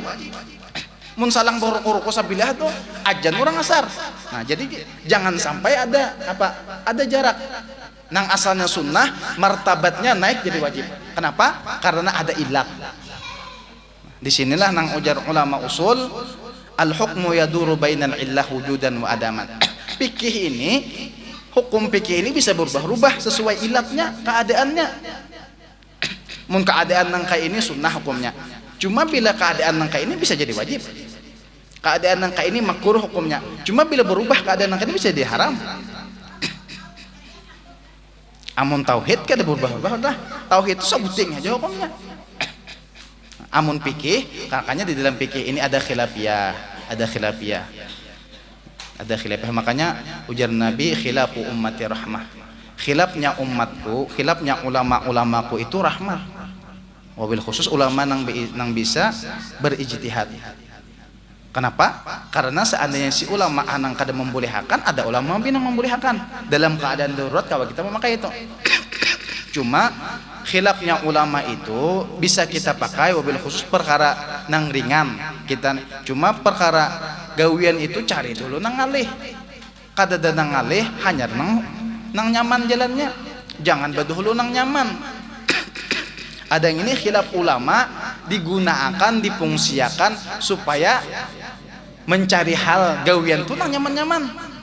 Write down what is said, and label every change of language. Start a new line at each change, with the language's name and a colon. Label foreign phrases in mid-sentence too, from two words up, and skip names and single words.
Banjar: Mun salang ruku sabilah tuh ajan orang asar. Nah jadi jangan sampai ada apa, ada jarak nang asalnya sunnah martabatnya naik jadi wajib. Kenapa? Karena ada ilat. Disinilah nang ujar ulama usul,
Arabic: الحكم يدور بين العلة وجودا وعدما.
Banjar: Fikih ini, hukum fikih ini bisa berubah-ubah sesuai ilatnya, keadaannya. Mun keadaan nang kayak ini sunnah hukumnya. Cuma bila keadaan nang kayak ini bisa jadi wajib. Keadaan nang kayak ini makruh hukumnya. Cuma bila berubah keadaan nang kayak ini bisa jadi haram. Amun tauhid kada berubah-ubah dah. Tauhid itu sebuting aja hukumnya. Amun fikih, makanya di dalam fikih ini ada khilafiyah, makanya ujar Nabi
Arabic: خلاف أمتي رحمة.
Banjar: Khilafnya umatku, khilafnya ulama-ulamaku itu rahmah.
Arabic: وبالخصوص
Banjar: ulama nang bisa berijtihad. Kenapa? Karena seandainya si ulama anang kada membolehkan, ada ulama yang membolehkan.
Indonesian: Dalam keadaan darurat kalau kita memakai itu.
Banjar: Cuma khilafnya ulama itu bisa kita pakai
Arabic: وبالخصوص
Banjar: perkara nang ringan kita, cuma perkara gawian itu cari dulu nang ngalih, kadada nang ngalih hanya nang nyaman jalannya, jangan badahulu nang nyaman. Ada yang ini khilaf ulama digunakan, difungsiakan supaya mencari hal gawian tuh nang nyaman-nyaman.